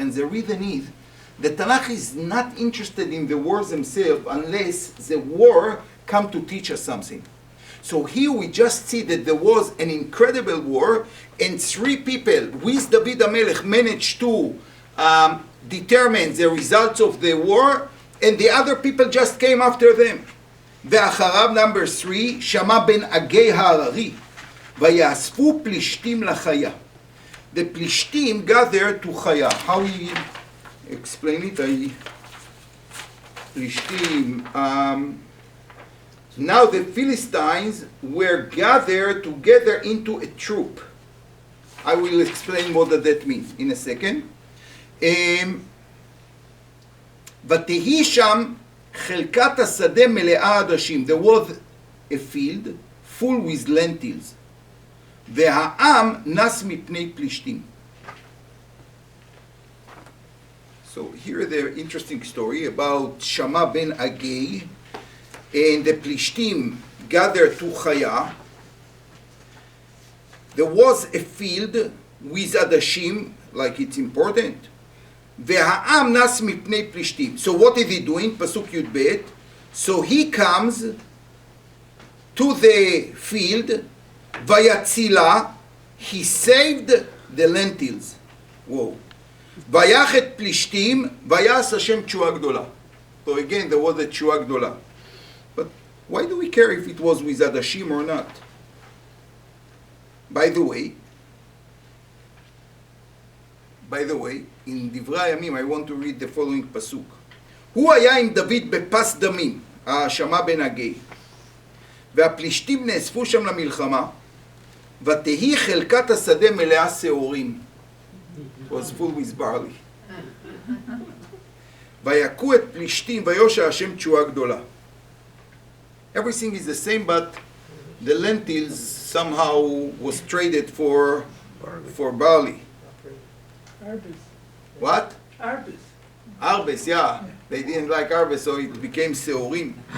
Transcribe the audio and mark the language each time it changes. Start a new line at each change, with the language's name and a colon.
English: And the reason is, the Tanakh is not interested in the wars themselves unless the war come to teach us something. So here we just see that there was an incredible war, and 3 people with David HaMelech managed to determine the results of the war, and the other people just came after them.
Hebrew: ואחריו,
English: number 3,
Hebrew: שמע בן אגי ההררי, ויאספו פלישתים לחיה.
English: The Plishtim gathered to Chaya. How we explain it? Plishtim. Now the Philistines were gathered together into a troop. I will explain what that means in a second.
Hebrew: ותהי שם חלקת השדה מלאה עדשים.
English: There was a field full with lentils.
Hebrew: והעם נס מפני פלישתים.
English: So here the interesting story about Shama ben Agay, and the Plishtim gathered to Chaya. There was a field with Adashim, like it's important.
Hebrew: והעם נס מפני פלישתים.
English: So what is he doing? Pasuk Yud Bet. So he comes to the field, Vayatzila, he saved the lentils. Whoa.
Hebrew: ויח את פלישתים, ויעש השם תשועה גדולה.
English: So again, there was a
Hebrew: תשועה גדולה.
English: But why do we care if it was with Adashim or not? By the way, in דברי הימים, I want to read the following pasuk.
Hebrew: הוא היה עם דוד בפס דמים, שמע בן אגי, והפלישתים נאספו שם למלחמה, ותהי חלקת השדה מלאה שעורים.
English: It was full with barley.
Hebrew: ויכו את פלישתים, ויושע השם תשועה גדולה.
English: Everything is the same, but the lentils somehow was traded for barley. Arbus. What? Arbus. Arbes, yeah. They didn't like arbes, so it became seorim.